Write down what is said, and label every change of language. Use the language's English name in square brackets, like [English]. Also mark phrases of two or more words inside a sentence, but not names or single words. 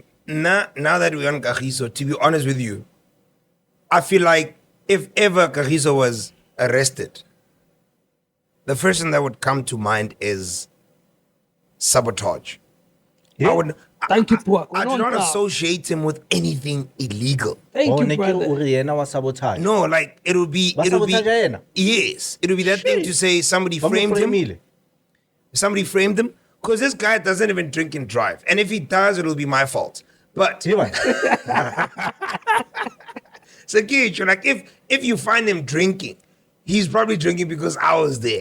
[English] Now that we're on Kagiso, to be honest with you, I feel like if ever Kagiso was arrested, the first thing that would come to mind is sabotage. Yeah. I would. Thank you, Pua. I do not associate him with anything illegal. Thank you, Neki brother. [Southern Sotho] uri yena wa sabotage. [English] No, like it would be. [Southern Sotho] Wa sabotage yena? [English] Yes, it would be that thing Shit. to say somebody [Southern Sotho] Ba mo [English] framed him. [Southern Sotho] frame-ile. [English] Somebody framed him because this guy doesn't even drink and drive, and if he does, it'll be my fault. But Yeah, man. so, Kicho, like if you find him drinking, he's probably drinking because I was there.